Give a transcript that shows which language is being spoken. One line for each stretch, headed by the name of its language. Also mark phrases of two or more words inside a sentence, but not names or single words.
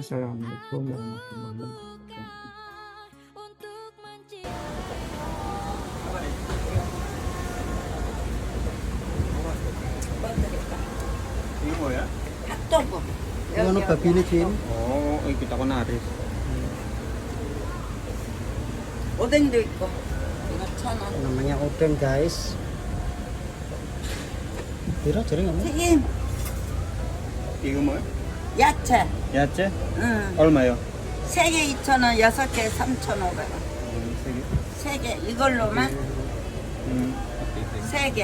Arabic: السلام عليكم ورحمة الله وبركاته.
Indonesian: Ini mau ya? Hotdog kok.
Javanese: Ngono babine, Jin.
Indonesian: Oh, kita kan naris.
Korean: 오뎅도 있고. 이거 1,000원.
Indonesian: Namanya odeng, guys.
Javanese: Piro jare ngono?
Korean: 튀김, 이거 뭐야? 야채. 야채? 응. 얼마요? 3개 2,000원, 6개 3,500원. 세 개. 3개 이걸로만 음. 3개.